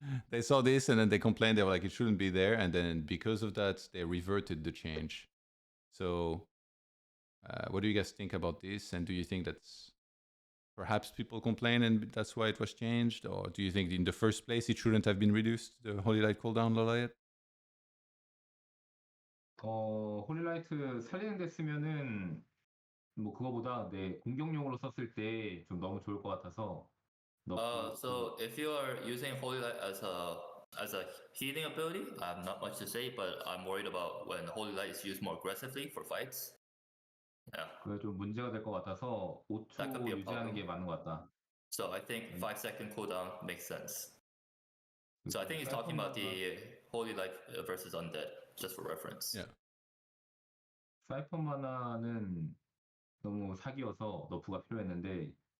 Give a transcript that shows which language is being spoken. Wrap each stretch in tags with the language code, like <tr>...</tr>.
<en>They saw this and then they complained. They were like, it shouldn't be there. And then because of that, they reverted the change. So what do you guys think about this? And do you think that's perhaps people complain and that's why it was changed? Or do you think in the first place it shouldn't have been reduced, the Holy Light cooldown, LawLiet?</en> <ko>홀리라이트 살리는 데 쓰면은 뭐 그거보다 내 공격용으로 썼을 때 좀 너무 좋을 것 같아서.</ko> <en>So if you are using Holy Light as a healing ability, I have not much to say, but I'm worried about when Holy Light is used more aggressively for fights. Yeah.</en> <ko>그게 좀 문제가 될 것 같아서 5초 유지하는 게 맞는 것 같다.</ko> <en>So I think 5-second cooldown makes sense. So I think he's talking about the Holy Light versus Undead, just for reference. Yeah.</en> <ko>사이펀 마나는 너무 사기여서 너프가 필요했는데.</ko>